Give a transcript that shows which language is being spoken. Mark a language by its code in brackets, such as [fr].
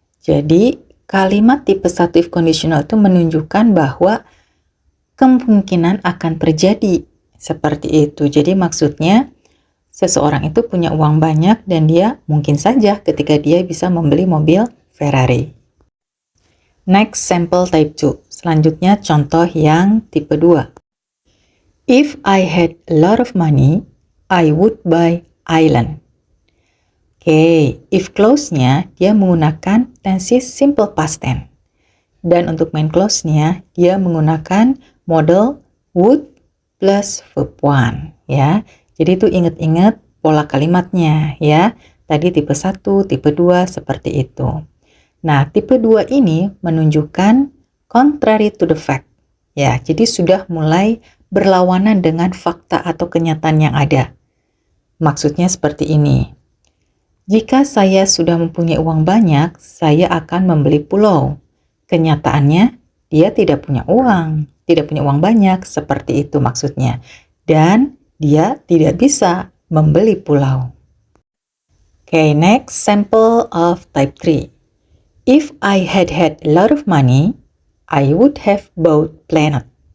[id] Jadi, kalimat tipe 1 if conditional itu menunjukkan bahwa kemungkinan akan terjadi seperti itu. Jadi maksudnya seseorang itu punya uang banyak dan dia mungkin saja ketika dia bisa membeli mobil Ferrari. [en] Next, sample type 2. [id] Selanjutnya contoh yang tipe 2. [en] If I had a lot of money, I would buy island. [id] Oke, if clause-nya dia menggunakan tenses simple past tense. Dan untuk main clause-nya dia menggunakan model would plus verb 1 ya. Jadi itu ingat-ingat pola kalimatnya ya. Tadi tipe 1, tipe 2 seperti itu. Nah, tipe 2 ini menunjukkan [en] contrary to the fact. [id] Ya, jadi sudah mulai berlawanan dengan fakta atau kenyataan yang ada. Maksudnya seperti ini. Jika saya sudah mempunyai uang banyak, saya akan membeli pulau. Kenyataannya, dia tidak punya uang banyak, seperti itu maksudnya. Dan dia tidak bisa membeli pulau. [en] Okay, next sample of type 3. If I had a lot of money, I would have bought planet.